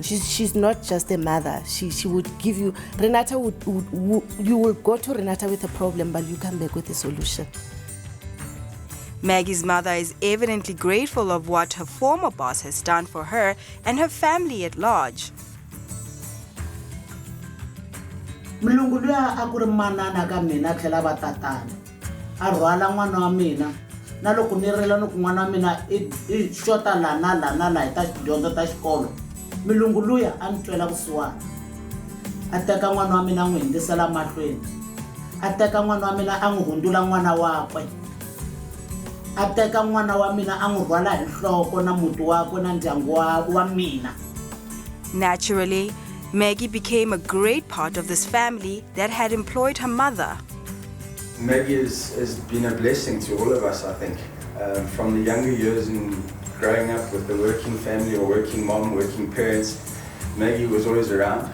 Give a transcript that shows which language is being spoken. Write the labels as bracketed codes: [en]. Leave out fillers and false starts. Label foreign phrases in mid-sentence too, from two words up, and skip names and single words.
[en] She's not just a mother. She would give you, Renata you will go to Renata with a problem, but you come back with a solution. Maggie's mother is evidently grateful of what her former boss has done for her and her family at large. [ts] Milungu luya a ku ri manana ka mina tlhela va tatana a rhwala n'wana wa mina na loko ni rila ni ku n'wana wa mina i xota la hi ta dyondzo ta xikolo milungu luya a ni twela vusiwana a teka n'wana wa mina a n'wi hundzisela mahlweni a teka n'wana wa mina a n'wi hundula n'wana wakwe a teka n'wana wa mina a n'wi rhwala hi nhloko na muti wakwe na ndyangu wa mina. [en] Naturally, Maggie became a great part of this family that had employed her mother. Maggie has been a blessing to all of us, I think. From the younger years in growing up with the working family or working mom, working parents, Maggie was always around.